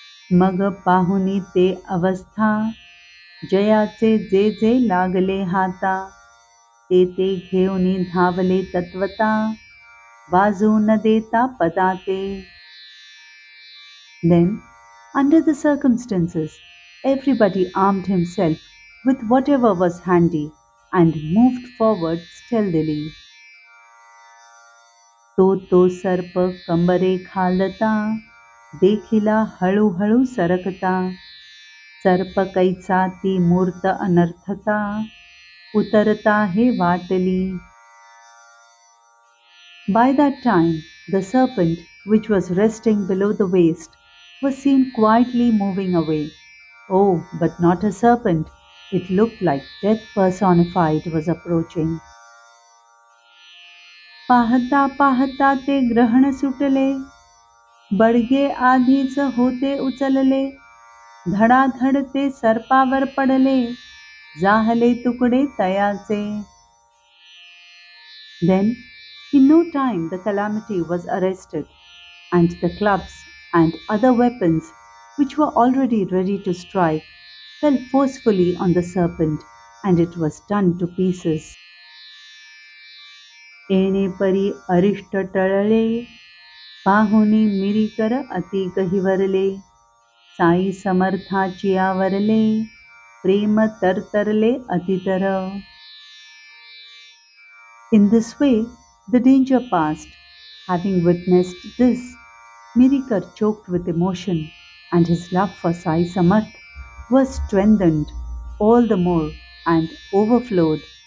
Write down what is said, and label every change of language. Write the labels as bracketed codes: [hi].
[mr] मग पाहुनी ते अवस्था जयाचे जे जे लागले हाता ते घेऊनी धावले तत्वता बाजू न देता पदाते. [en] Then, under the circumstances, everybody armed himself with whatever was handy and moved forward stealthily. [mr] तो सर्प कंबरे खालता देखिला हळूहळू सरकता सर्प कैचा ती मूर्त अनर्थता उतरता हे वाटली. [en] By that time, the serpent, which was resting below the waist, was seen quietly moving away. Oh, but not a serpent. It looked like death personified was approaching. [mr] पाहता पाहता ते ग्रहण सुटले, बडगे आधीच होते उचलले, धडाधड ते सर्पावर पडले, जाहले तुकडे तयाचे. [en] Then, in no time the calamity was arrested, and the clubs and other weapons, which were already ready to strike, fell forcefully on the serpent, and it was done to pieces. [mr] येणे परी अरिष्ट टळले, पाहुनी मिरीकर अति गहिवरले, साई समर्थाची आवरले, प्रेम तरतरले अतितर. [en] In this way, the danger passed. Having witnessed this, Mirikar choked with emotion, and his love for Sai Samarth was strengthened all the more and overflowed